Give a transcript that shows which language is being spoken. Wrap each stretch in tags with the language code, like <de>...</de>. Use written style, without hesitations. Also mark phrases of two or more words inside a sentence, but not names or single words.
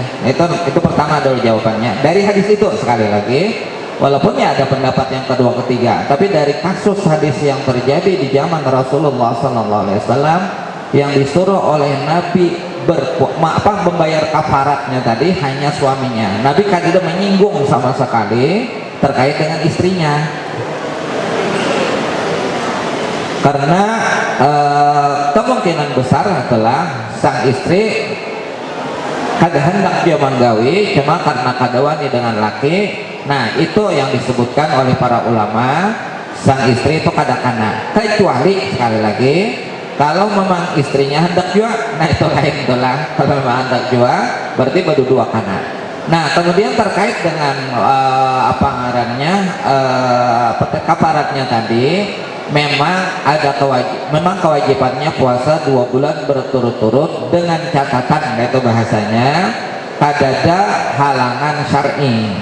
<id>Itu pertama dulu jawabannya dari hadis itu. Sekali lagi, walaupun ya ada pendapat yang kedua ketiga, tapi dari kasus hadis yang terjadi di zaman Rasulullah SAW yang disuruh oleh Nabi membayar kafaratnya tadi hanya suaminya. Nabi kan tidak menyinggung sama sekali terkait dengan istrinya, karena kemungkinan besar adalah sang istri</id> <bjn>kada hendak dia manggawi, cuma karena kada wani dengan laki.</bjn> <id>Nah, itu yang disebutkan oleh para ulama, sang istri itu</id> <bjn>kada kana,</bjn> <id>kecuali sekali lagi kalau memang istrinya</id> <bjn>hendak jua, nah itu lain itulah.</bjn> <id>Kalau memang</id> <bjn>hendak jua</bjn> <id>berarti baru 2 kana. Nah, kemudian terkait dengan apa ngarannya kafaratnya tadi, memang ada kewajibannya puasa 2 bulan berturut-turut dengan catatan, yaitu bahasanya ada halangan syar'i.</id>